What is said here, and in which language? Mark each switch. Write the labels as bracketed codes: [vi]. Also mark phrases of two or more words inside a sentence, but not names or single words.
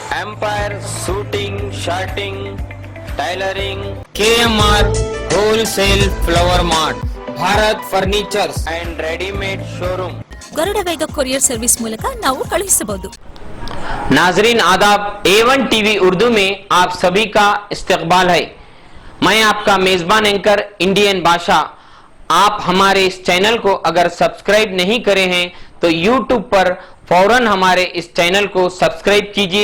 [kn] एम्पायर शूटिंग, शर्टिंग, टाइलरिंग, KMR होलसेल फ्लावर मार्ट, ಭಾರತ್ ಫರ್ನಿಚರ್ಸ್ ಅಂಡ್ ರೆಡಿಮೇಡ್ ಶೋरूम, ಗರುಡ ವೇಗ ಕೊರಿಯರ್ ಸರ್ವಿಸ್ ಮೂಲಕ ನಾವು ಕಳುಹಿಸಬಹುದು। [ur] ناظرین آداب، A1 ٹی وی اردو میں آپ سبھی کا استقبال ہے. میں آپکا میزبان اینکر انڈین بادشاہ. آپ ہمارے اس چینل کو اگر سبسکرائب نہیں کرے ہیں تو YouTube پر فوراً ہمارے اس چینل کو سبسکرائب کیجیے.